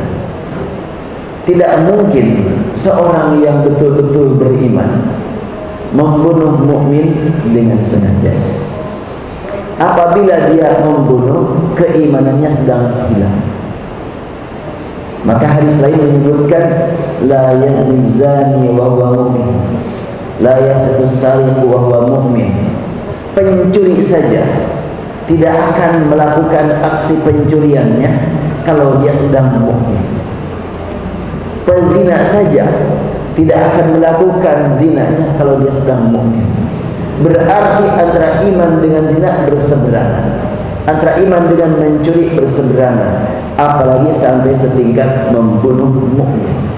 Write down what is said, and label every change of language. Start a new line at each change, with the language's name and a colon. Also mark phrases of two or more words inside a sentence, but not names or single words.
Indonesian: Tidak mungkin seorang yang betul-betul beriman membunuh mukmin dengan sengaja. Apabila dia membunuh, keimanannya sedang hilang. Maka hadis lain menyebutkan
Arabic: لا يزني الزاني وهو مؤمن، لا يسرق السارق وهو مؤمن.
Indonesian: Pencuri saja tidak akan melakukan aksi pencuriannya kalau dia sedang mukmin. Pezina saja tidak akan melakukan zinanya kalau dia sedang mukmin. Berarti antara iman dengan zina berseberangan, antara iman dengan mencuri berseberangan, apalagi sampai setingkat membunuh mukmin.